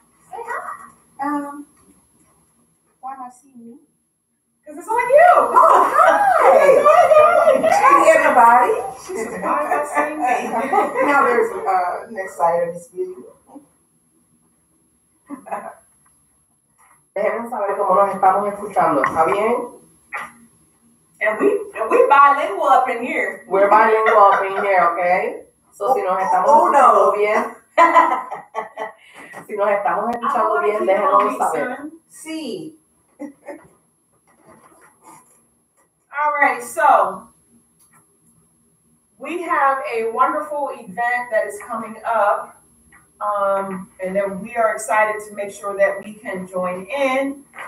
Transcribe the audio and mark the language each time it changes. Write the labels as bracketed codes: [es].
[en] Say hi. Why am I seeing you? Because it's on you. Oh, hi. Hey, everybody. She said, why am I seeing me? Now there's next item is you. [es] Déjenme saber cómo nos estamos escuchando. ¿Está bien? [en] And we bilingual up in here. We're bilingual up in here, okay? [es] So si nos estamos escuchando bien, si nos estamos escuchando bien, déjenos saber. Sí. [en] All right, so we have a wonderful event that is coming up, and then we are excited to make sure that we can join in.